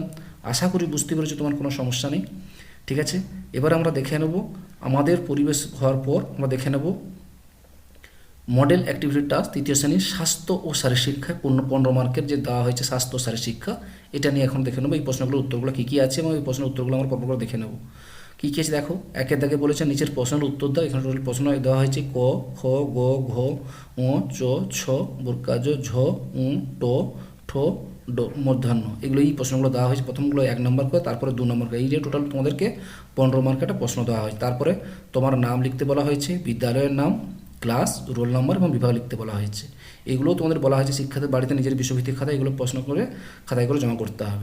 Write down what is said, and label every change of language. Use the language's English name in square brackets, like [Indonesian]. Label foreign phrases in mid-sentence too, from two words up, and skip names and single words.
[Bangla] আশা করি বুঝতে পেরেছো, তোমার কোনো সমস্যা নেই। ঠিক আছে, এবার আমরা দেখে নেব আমাদের পরিবেশ হওয়ার পর আমরা দেখে নেব [English] model activity task [Bangla] 3য় শ্রেণীর স্বাস্থ্য ও শারীরশিক্ষা 15 মার্কের যে দেওয়া হয়েছে স্বাস্থ্য ও শারীরশিক্ষা, এটা নিয়ে এখন দেখে নেব এই প্রশ্নগুলোর উত্তরগুলো কী কী আছে এবং এই প্রশ্নের উত্তরগুলো আমরা পরপর করে দেখে নেব। কী কী আছে দেখো, একের দাগে বলেছে নিচের প্রশ্নের উত্তর দাও। এখানে টোটাল প্রশ্ন দেওয়া হয়েছে ক, খ, গ, ঘ, ঙ, চ, ছ, বর্গাজ, ঝ, উ, ট, ঠ, ড, মূর্ধন্য। এগুলো এই প্রশ্নগুলো দেওয়া হয়েছে। প্রথমগুলো 1 নম্বর করে, তারপরে 2 নম্বর করে। এই যে টোটাল তোমাদেরকে 15 মার্কের একটা প্রশ্ন দেওয়া হয়েছে। তারপরে তোমার নাম লিখতে বলা হয়েছে, বিদ্যালয়ের নাম, ক্লাস, [English] roll number [Bangla] এবং বিভাগ লিখতে বলা হয়েছে। এগুলো তোমাদের বলা হয়েছে শিক্ষার্থীর বাড়িতে নিজের বিষয়ভিত্তিক খাতা এগুলো প্রশ্ন করে খাতায় করে জমা করতে হবে।